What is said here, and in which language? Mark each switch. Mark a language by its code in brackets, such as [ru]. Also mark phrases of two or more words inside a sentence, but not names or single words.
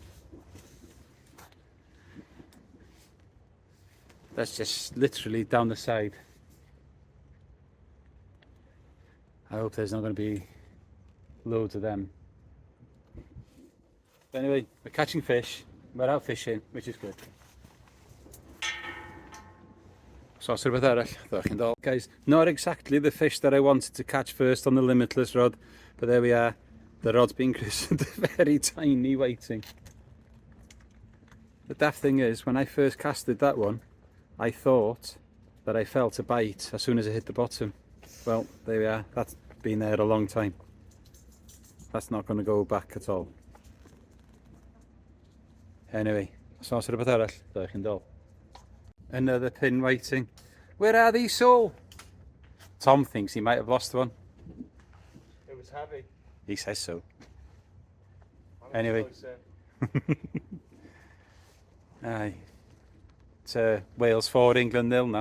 [en] That's just literally down the side. I hope there's not going to be loads of them. But anyway, we're catching fish, we're out fishing, which is good. [cy] So rhywbeth arall, [en] guys, not exactly the fish that I wanted to catch first on the limitless rod, but there we are. The rod's being christened a very tiny whiting. The daft thing is, when I first casted that one, I thought that I felt a bite as soon as it hit the bottom. Well, there we are. That's been there a long time. That's not going to go back at all. Anyway, so [cy] rhywbeth arall, diolch yn dol. [en] Another pin waiting. Where are these all? Tom thinks he might have lost one. It was heavy. He says so. Anyway. Aye. It's Wales 4, England 0 now.